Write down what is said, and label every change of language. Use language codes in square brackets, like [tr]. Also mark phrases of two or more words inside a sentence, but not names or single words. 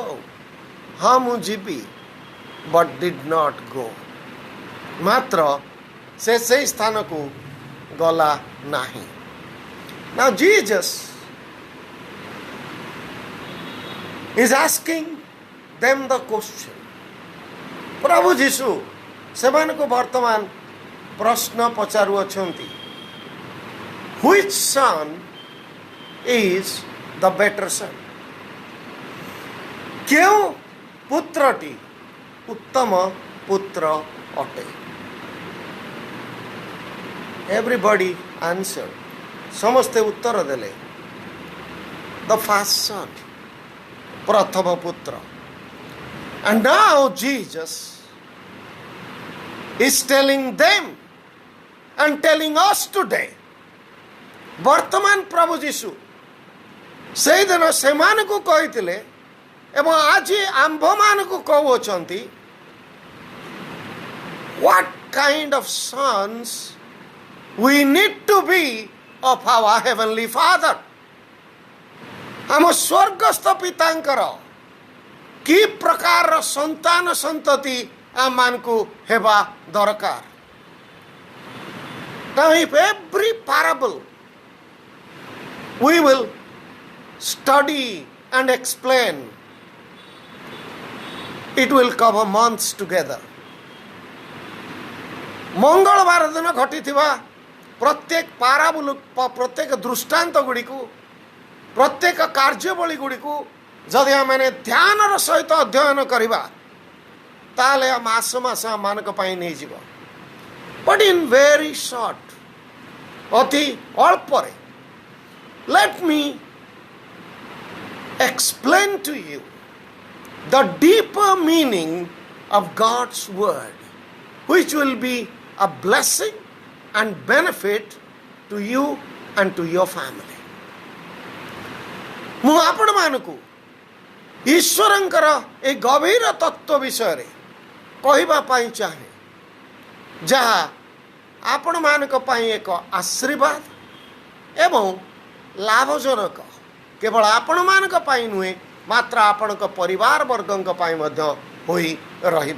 [or] ହଁ ମୁଁ ଯିବି, [en] but did not go. [or] ମାତ୍ର ସେ ସେଇ ସ୍ଥାନକୁ ଗଲା ନାହିଁ। [en] Now Jesus is asking them the question. [or] ପ୍ରଭୁ ଯୀଶୁ ସେମାନଙ୍କୁ ବର୍ତ୍ତମାନ ପ୍ରଶ୍ନ ପଚାରୁଅଛନ୍ତି, [en] which son is the better son? [or] କେଉଁ ପୁତ୍ରଟି ଉତ୍ତମ ପୁତ୍ର ଅଟେ? [en] Everybody answered. [or] ସମସ୍ତେ ଉତ୍ତର ଦେଲେ, [en] the first son, [or] ପ୍ରଥମ ପୁତ୍ର। [en] And now Jesus is telling them and telling us today. [or] ବର୍ତ୍ତମାନ ପ୍ରଭୁ ଯୀଶୁ ସେଇଦିନ ସେମାନଙ୍କୁ କହିଥିଲେ ଏବଂ ଆଜି ଆମ୍ଭମାନଙ୍କୁ କହୁଅଛନ୍ତି, [en] what kind of sons we need to be of our heavenly Father. [or] ଆମ ସ୍ୱର୍ଗସ୍ଥ ପିତାଙ୍କର କି ପ୍ରକାରର ସନ୍ତାନ ସନ୍ତତି ଆମମାନଙ୍କୁ ହେବା ଦରକାର। [en] Now if every parable we will study and explain, it will cover months together. [or] ମଙ୍ଗଳବାର ଦିନ ଘଟିଥିବା ପ୍ରତ୍ୟେକ ପାରାବୋଲ, ପ୍ରତ୍ୟେକ ଦୃଷ୍ଟାନ୍ତ ଗୁଡ଼ିକୁ, ପ୍ରତ୍ୟେକ କାର୍ଯ୍ୟବଳୀ ଗୁଡ଼ିକୁ ଯଦି ଆମେ ଧ୍ୟାନର ସହିତ ଅଧ୍ୟୟନ କରିବା ତାହେଲେ ମାସ ମାସ ଆମମାନଙ୍କ ପାଇଁ ନେଇଯିବ। [en] But in very short, [or] ଅତି ଅଳ୍ପରେ, [en] let me explain to you the deeper meaning of God's word, which will be a blessing and benefit to you and to your family. [or] ମୁଁ ଆପଣମାନଙ୍କୁ ଈଶ୍ୱରଙ୍କର ଏ ଗଭୀର ତତ୍ତ୍ୱ ବିଷୟରେ କହିବା ପାଇଁ ଚାହେଁ, ଯାହା ଆପଣମାନଙ୍କ ପାଇଁ ଏକ ଆଶୀର୍ବାଦ ଏବଂ ଲାଭଜନକ, କେବଳ ଆପଣମାନଙ୍କ ପାଇଁ ନୁହେଁ ମାତ୍ର ଆପଣଙ୍କ ପରିବାର ବର୍ଗଙ୍କ ପାଇଁ ମଧ୍ୟ ହୋଇ ରହିବ।